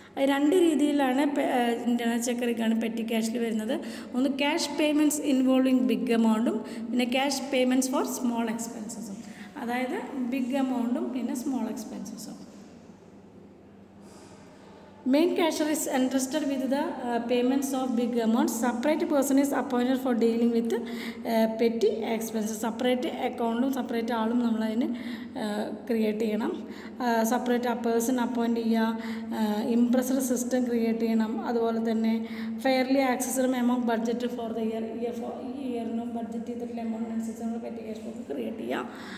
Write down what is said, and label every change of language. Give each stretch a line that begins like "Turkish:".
Malayalam: രണ്ട് രീതിയിലാണ് internal check regarding petty ക്യാഷിൽ വരുന്നത്. ഒന്ന് ക്യാഷ് പേയ്മെൻറ്റ്സ് ഇൻവോൾവിങ് ബിഗ് എമൗണ്ടും പിന്നെ ക്യാഷ് പേയ്മെൻറ്റ്സ് ഫോർ സ്മോൾ എക്സ്പെൻസസും. അതായത് ബിഗ് എമൗണ്ടും പിന്നെ small എക്സ്പെൻസസും.
English: Main cashier is entrusted with the payments of big amounts. Separate person is appointed for dealing with petty expenses. Separate account separate
Malayalam: ആളും നമ്മളതിന് create ചെയ്യണം. Separate person appoint ചെയ്യുക. ഇംപ്രസർ system create ചെയ്യണം. അതുപോലെ തന്നെ fairly ആക്സസറും
English: amount budget for the year
Malayalam: ഈ ഇയറിനും budget ചെയ്തിട്ടുള്ള amount അനുസരിച്ച് നമ്മൾ പെറ്റി ക്യാഷ് ബുക്ക് ക്രിയേറ്റ് ചെയ്യുക.